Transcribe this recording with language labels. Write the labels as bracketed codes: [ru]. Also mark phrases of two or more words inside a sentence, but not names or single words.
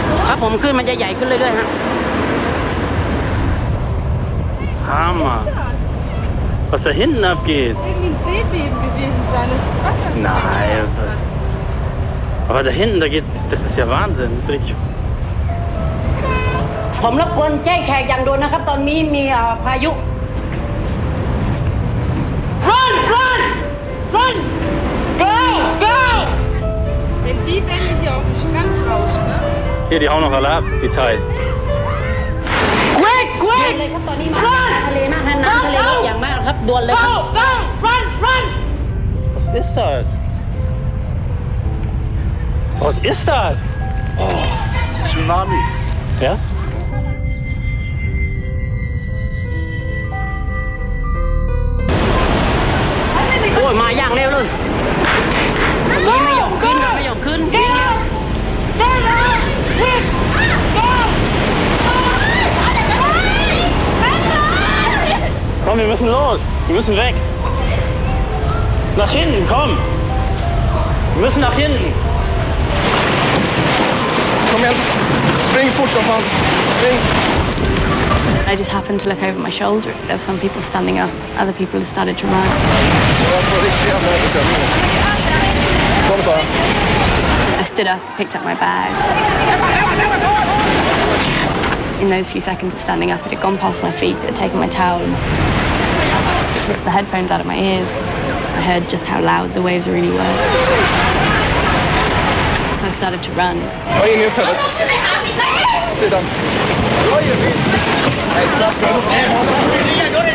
[th] ครับผมขึ้นมันจะใหญ่ขึ้นเรื่อยๆฮะ [de] Hammer. Was da hinten abgeht? Irgendwie ein Seebeben gewesen sein. Das ist Wasser. Nein. Aber da hinten, das ist ja Wahnsinn. Das ist richtig. [th] ผมรบกวนแจ้งแขกอย่างด่วนนะครับ ตอนนี้มีพายุ [en] Run run run go go [de] Wenn die Welle hier auf den Strand rauscht, ne? Hier, die hauen noch alle ab, die Zeit. [en] quick quick [th] เลยครับตอนนี้มาทะเลมากนะน้ำทะเลลดอย่างมากครับด่วนเลยครับ [en] go go run run [de] Was ist das? Was ist das? Tsunami. Ja? [th] โอ้ยมาอย่างเร็วเลยนี่ไม่ยอมขึ้นนะไม่ยอมขึ้นวิ่งแล้ว [de] Komm, wir müssen los. Wir müssen weg. Nach hinten, komm. Wir müssen nach hinten. [sv] Kom igen. Spring fort som fan. Spring. [en] I just happened to look over my shoulder. There were some people standing up. Other people had started to run. [sv] Jag får riktigt jävla överkörning. Kom Sara. [en] I stood up, picked up my bag. In those few seconds of standing up, it had gone past my feet. It had taken my towel and ripped the headphones out of my ears. I heard just how loud the waves really were. So I started to run. [sv] Ta in i hotellet. Sidan. Oj, jag vill. Nej,